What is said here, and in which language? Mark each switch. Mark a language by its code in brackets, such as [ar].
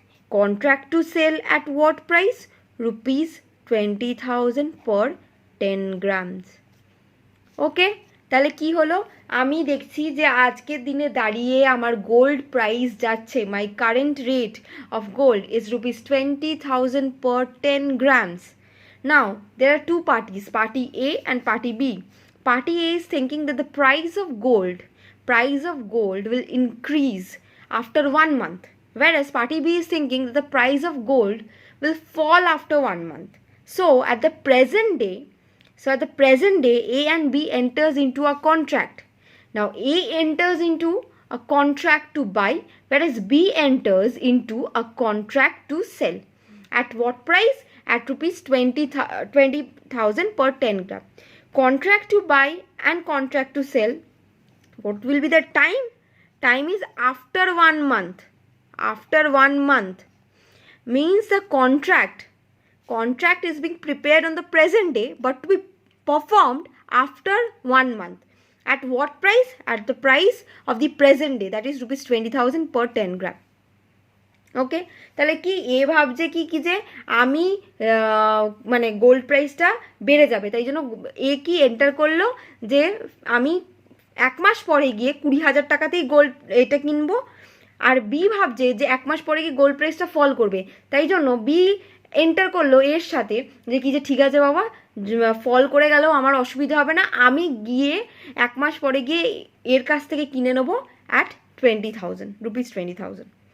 [en] Contract to sell at what price, ₹20,000 per 10 grams। [bn] ওকে, তাহলে কি হলো, আমি দেখছি যে আজকের দিনে দাঁড়িয়ে আমার গোল্ড প্রাইস যাচ্ছে, [en] My current rate of gold is ₹20,000 per 10 grams. Now there are two parties, party A and party B. Party A is thinking that the price of gold price of gold will increase after 1 month, whereas party B is thinking that the price of gold will fall after 1 month. So at the present day, A and B enters into a contract. Now A enters into a contract to buy, whereas B enters into a contract to sell. At what price? At rupees 20,000 per 10 gram. Contract to buy and contract to sell. What will be the time? Time is after 1 month. After 1 month means the contract is being prepared on the present day but to be performed after 1 month. At what price? At the price of the present day, that is rupees 20,000 per 10 gram. [bn] ওকে, তাহলে কি এ ভাবছে কি যে আমি মানে gold প্রাইসটা বেড়ে যাবে, তাই জন্য এ কি এন্টার করলো যে আমি 1 মাস পরে গিয়ে 20,000 টাকাতেই গোল্ড এটা কিনবো। আর বি ভাবছে যে 1 মাস পরে গিয়ে গোল্ড প্রাইসটা ফল করবে, তাই জন্য বি এন্টার করলো এর সাথে যে কি যে ঠিক আছে বাবা, ফল করে গেলেও আমার অসুবিধা হবে না, আমি গিয়ে 1 মাস পরে গিয়ে এর কাছ থেকে কিনে নেবো [en] at 20,000 rupees [bn] 20,000।